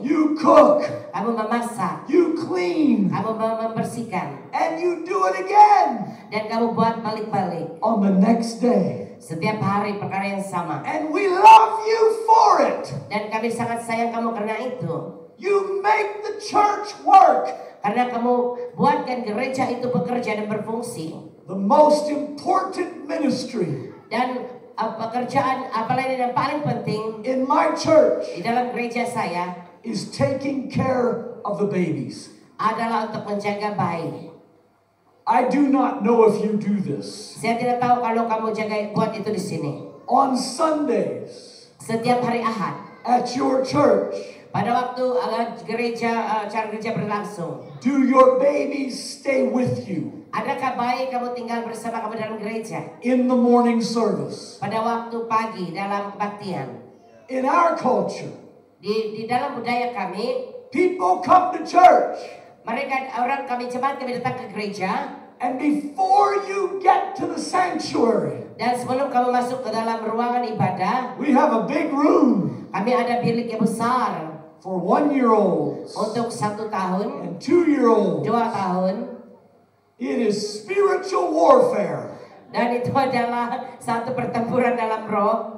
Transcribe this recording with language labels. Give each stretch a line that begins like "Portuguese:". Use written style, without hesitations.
English: you cook,
Malay: kamu memasak,
English: you clean,
Malay: kamu membersihkan,
English: and you do it again
Malay: dan kamu buat balik-balik.
English: on the next day.
Malay: Setiap hari perkara yang sama.
English: And we love you for it.
Malay: Dan kami sangat sayang kamu karena itu.
English: You make the church work.
Malay: Karena kamu buatkan gereja itu bekerja dan berfungsi.
English: The most important ministry
Malay: Dan pekerjaan apalagi yang paling penting
English: in my church
Malay: di dalam gereja saya
English: is taking care of the babies.
Malay: adalah untuk menjaga bayi.
English: I do not know if you do this.
Malay: Saya tidak tahu kalau kamu buat itu di sini.
English: On Sundays
Malay: Setiap hari Ahad
English: at your church,
Malay: pada waktu acara gereja berlangsung,
English: do your babies stay with you
Malay: adakah bayi kamu tinggal bersama kamu dalam gereja
English: in the morning service?
Malay: pada waktu pagi dalam kebaktian?
English: In our culture,
Malay: Di dalam budaya kami,
English: people come to church,
Malay: kami jemaat kami datang ke gereja,
English: and before you get to the sanctuary,
Malay: dan sebelum kamu masuk ke dalam ruangan ibadah,
English: we have a big room
Malay: kami ada bilik yang besar
English: for 1-year-olds
Malay: untuk 1 tahun,
English: and 2-year-olds.
Malay: 2 tahun,
English: It is spiritual warfare.
Malay: dan itu adalah satu pertempuran dalam roh.